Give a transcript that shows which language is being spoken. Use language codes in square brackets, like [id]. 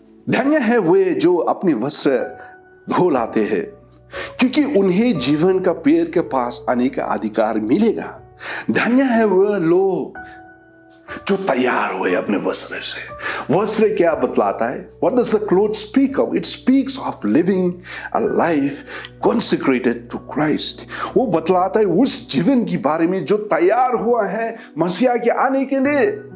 [hi] धन्य है वे जो अपने वस्त्र धो लाते हैं, क्योंकि उन्हें जीवन का पेड़ के पास आने का अधिकार मिलेगा। धन्य है वह लोग जो तैयार हुए अपने वस्त्र से। वस्त्र क्या बतलाता है? [en] What does the cloth speak of? It speaks of living a life consecrated to Christ. [hi] वो बतलाता है उस जीवन के बारे में जो तैयार हुआ है मसीहा के आने के लिए।